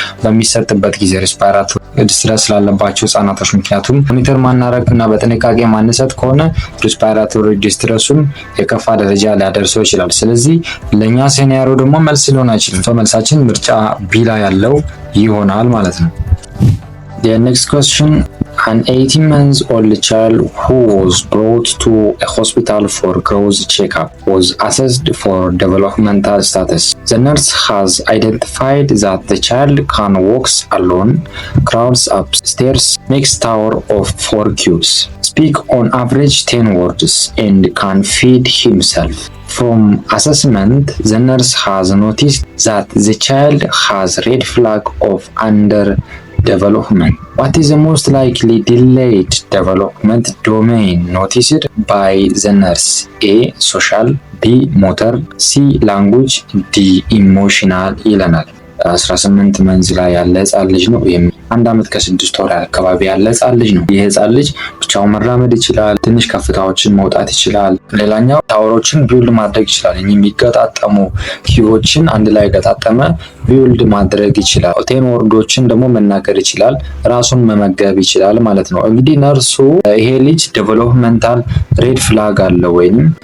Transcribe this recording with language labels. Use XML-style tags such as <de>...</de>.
<am>በሚሰጥበት ጊዜ ሬስፓይራቶሪ ዲስትረስ ስላለባቸው ህጻናቶች፣ ምክንያቱም ሞኒተር ማናረግ እና በጥንቃቄ ማንሰጥ ከሆነ ሬስፓይራቶሪ ዲስትረሱን የከፋ ደረጃ ሊያደርሰው ይችላል። ስለዚህ ለኛ ሴናሪዮ ደግሞ መልስ ሊሆን አይችልም። መልሳችን ምርጫ ቢ ላይ ያለው ይሆናል ማለት ነው።</am> <en>The next question, an 18-month-old child who was brought to a hospital for growth checkup was assessed for developmental status. The nurse has identified that the child can walk alone, crawls upstairs, makes tower of 4 cubes, speak on average 10 words, and can feed himself. From assessment, the nurse has noticed that the child has red flag of underdevelopment. What is the most likely delayed development domain noticed by the nurse? A. Social, B. Motor, C. Language, D.</en> <am>Emotional ይለናል። 18 መንዝ ላይ ያለ ህጻን ልጅ ነው። ይሄም 1 ዓመት ከ6 ወር አካባቢ ያለ ህጻን ልጅ ነው። ይሄ ህጻን ልጅ ብቻውን መራመድ ይችላል። ትንሽ ከፍታዎችን መውጣት ይችላል። ሌላኛው ታወሮችን ቢውልድ ማድረግ ይችላል። የሚገጣጠሙ ኪዎችን አንድ ላይ ገጣጠመ ቢውልድ ማድረግ ይችላል። 10 ወርዶችን ደግሞ መናገር ይችላል። ራሱን መመገብ ይችላል ማለት ነው። እንግዲህ ነርሱ ይሄ ልጅ ዴቨሎፕመንታል ሬድ ፍላግ አለ ወይንም</am>